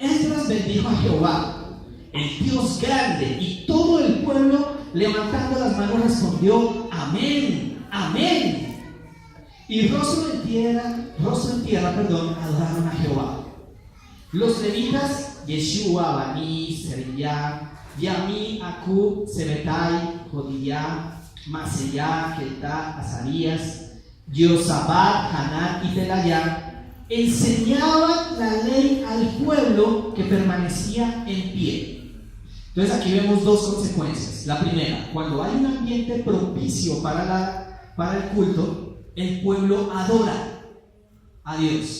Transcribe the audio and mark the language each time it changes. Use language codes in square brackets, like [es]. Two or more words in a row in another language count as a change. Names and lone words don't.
[es] Esdras bendijo a Jehová, el Dios grande, y todo el pueblo, levantando las manos, respondió: amén, amén. Y rostro en tierra, adoraron a Jehová. Los levitas, Yeshua, Bani, Seriyah, Yami, Akub, Sebetai, Jodiyah, Maseyah, Ketá, Azarías, Yosabat, Hanán y Pelayá, enseñaban la ley al pueblo, que permanecía en pie. Entonces aquí vemos dos consecuencias. La primera: cuando hay un ambiente propicio para el culto, el pueblo adora a Dios.